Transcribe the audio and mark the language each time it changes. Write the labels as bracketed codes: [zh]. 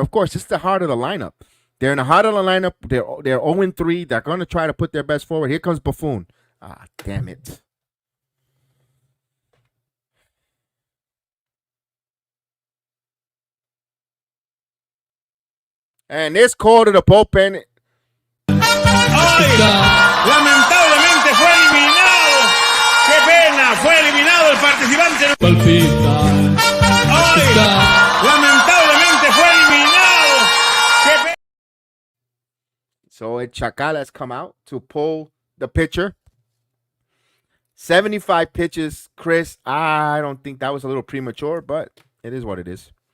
[en] Of course, it's the heart of the lineup. They're in the heart of the lineup. They're 0-3. They're going to try to put their best forward. Here comes Buffoon. Ah, damn it. And this call to the bullpen. ¡Ay! [es] Lamentablemente fue eliminado. ¡Qué pena! Fue eliminado el participante. Palpita. ¡Ay! Lamentablemente fue eliminado. ¡Qué pena! [en] So Chacal has come out to pull the pitcher. 75 pitches, Chris. I don't think that was a little premature, but it is what it is.